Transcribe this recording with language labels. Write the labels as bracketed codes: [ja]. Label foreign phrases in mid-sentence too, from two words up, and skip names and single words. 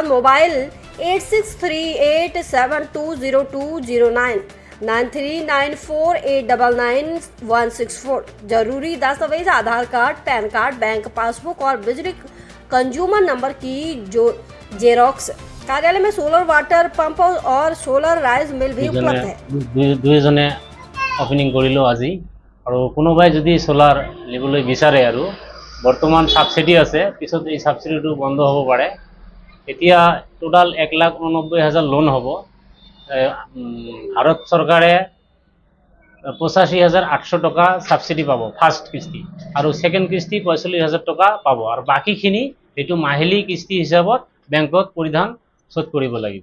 [hi] मोबाइल 8638720209 9394899164। जरूरी दस्तावेज आधार कार्ड, पैन कार्ड, [en] bank passbook [hi] और बिजली [en] consumer number [hi] की जो जेरॉक्स। कार्यालय में [en] solar water pump [hi] और [en] solar rice mill [hi] भी उपलब्ध है। [as] দুইজনে ওপেনিং কৰিলো আজি আৰু কোনোবাই যদি সোলাৰ লিবলৈ বিচাৰে আৰু বৰ্তমান সাবসিডি আছে, পিছত এই সাবসিডিটো বন্ধ হ'ব পাৰে। এতিয়া টোটাল 1,89,000 লোন হ'ব। ভাৰত চৰকাৰে 85,800 টকা সাবসিডি পাব ফাৰ্ষ্ট কিস্তি, আৰু ছেকেণ্ড কিস্তি 45,000 টকা পাব, আৰু বাকীখিনি এইটো মাহিলী কিস্তি হিচাপত বেংকত পৰিধান শোধ কৰিব লাগিব।